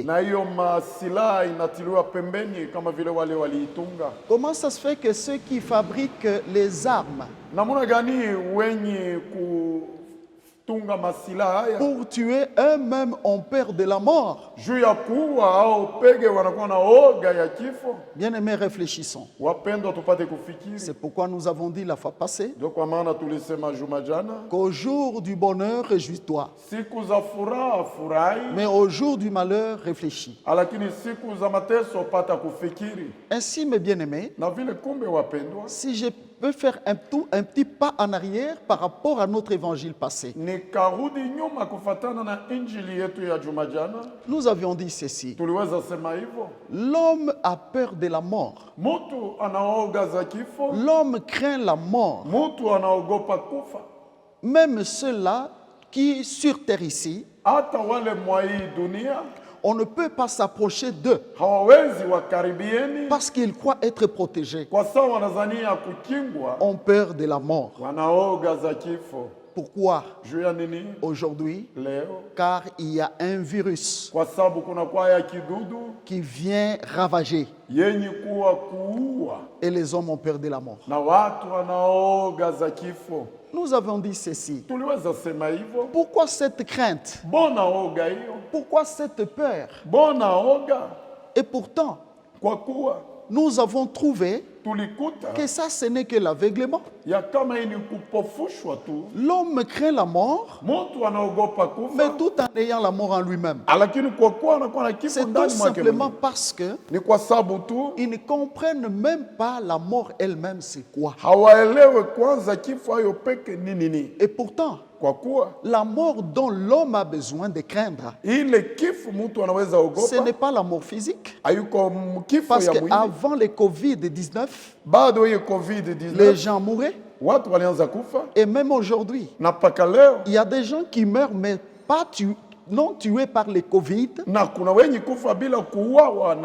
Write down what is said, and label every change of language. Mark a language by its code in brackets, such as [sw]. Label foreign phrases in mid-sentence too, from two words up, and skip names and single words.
[sw] na hiyo masilaha inatiliwa pembeni kama vile wale waliitunga. [fr] Comment ça se fait que ceux qui fabriquent les armes [sw] Namuna gani wenye kutunga masilaha haya [fr] pour tuer eux-mêmes ont peur de la mort? [sw] juu ya kuua au pege wanakuwa na oga ya kifo? [fr] Bien-aimés, réfléchissons. [sw] Wapendwa, tupate kufikiri. [fr] C'est pourquoi nous avons dit la fois passée [sw] Ndio kwa maana tulisema juma jana, [fr] qu'au jour du bonheur, réjouis-toi, [sw] siku za furaha furahi, [fr] mais au jour du malheur, réfléchis. [sw] lakini siku za mateso pata kufikiri. [fr] Ainsi, mes bien-aimés, [sw] Na vile kumbe, wapendwa, [fr] si je peux faire un petit pas en arrière par rapport à notre évangile passé, [sw] nikarudi nyuma kufatana na injili yetu ya juma jana, [fr] nous avions dit ceci. [sw] tuliweza sema hivyo, [fr] L'homme a peur de la mort. [sw] mutu anaoga za kifo, [fr] L'homme craint la mort. [sw] mutu anaogopa kufa. [fr] Même ceux-là qui, sur terre ici, [sw] Hata wale mwa hii dunia [fr] on ne peut pas s'approcher d'eux [sw] hawawezi wakaribieni, [fr] parce qu'ils croient être protégés. [sw] kwa sababu wanazania kukingwa, [fr] Ont peur de la mort. [sw] wanaoga za kifo. [fr] Pourquoi [sw] Juu ya nini? [fr] aujourd'hui? [sw] Leo [fr] Car il y a un virus [sw] kwa sababu kuna kwaya kidudu [fr] qui vient ravager [sw] yenye kuwa kuua, [fr] et les hommes ont peur de la mort. [sw] na watu wanaoga za kifo. [fr] Nous avons dit ceci. [sw] Tuliweza sema hivyo. [fr] Pourquoi cette crainte? [sw] Bona oga hiyo, [fr] Pourquoi cette peur? [sw] bona oga, [fr] Et pourtant, [sw] kwa kuwa [fr] nous avons trouvé [sw] tulikuta [fr] que ça, ce n'est que l'aveuglement. [sw] ya kama hii ni kupofushwa tu. [fr] L'homme craint la mort, [sw] Mtu anaogopa [fr] mais [sw] kufa, [fr] tout en ayant la mort en lui-même. [sw] lakini kwa kuwa anakuwa na kifo [fr] C'est tout [sw] ndani mwake [fr] simplement [sw] mwenyewe. [fr] parce que [sw] Ni kwa sababu tu [fr] ils ne comprennent même pas la mort elle-même, c'est quoi. [sw] hawaelewe kwanza kifo hayo peke ni nini. [fr] Et pourtant, [sw] Kwa kuwa [fr] la mort dont l'homme a besoin de craindre, [sw] ile kifo mtu anaweza [fr] ce n'est [sw] ogopa [fr] pas la mort physique. [sw] hayuko kifo [fr] Parce [sw] ya mwili. [fr] qu'avant le Covid-19, [sw] Bado hiyo [fr] les [sw] COVID-19 [fr] gens mouraient, [sw] watu walianza kufa [fr] Et même aujourd'hui, [sw] na mpaka leo, [fr] il y a des gens qui meurent, mais non tués par le Covid, [sw] na kuna wenye kufa bila kuuawa na